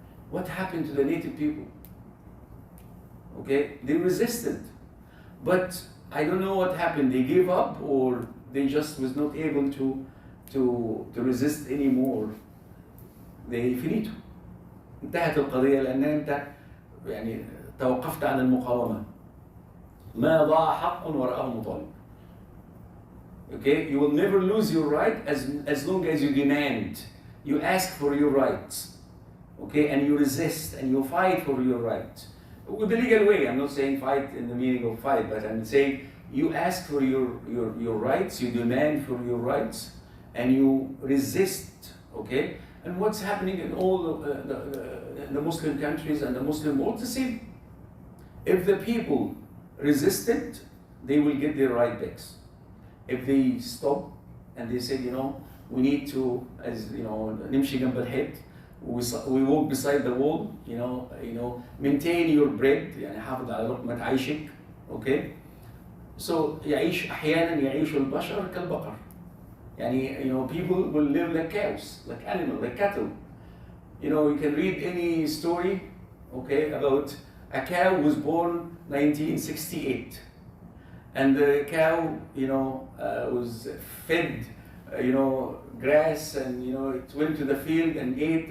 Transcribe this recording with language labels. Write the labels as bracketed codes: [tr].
[en] What happened to the native people? Okay, they resisted. But I don't know what happened. They gave up, or they just was not able to resist anymore. They finito. [ar] انتهت القضية لأن أنت توقفت عن المقاومة. ما ضاع حق ورآه مطالب. [en] Okay, you will never lose your right as long as you demand, you ask for your rights. Okay, and you resist and you fight for your rights. With the legal way, I'm not saying fight in the meaning of fight, but I'm saying you ask for your rights, you demand for your rights, and you resist. Okay. And what's happening in all the Muslim countries and the Muslim world, the same. If the people resisted, they will get their right backs. If they stop and they say, we need to, [ar] نمشي جنب الحيط, [en] we walk beside the wall, maintain your bread, [ar] حافظ على لقمة عيشك, [en] okay? [ar] So أحيانا يعيش البشر كالبقر. [en] People will live like cows, like animals, like cattle. You can read any story, okay, about a cow was born 1968. And the cow, was fed, grass, and it went to the field and ate.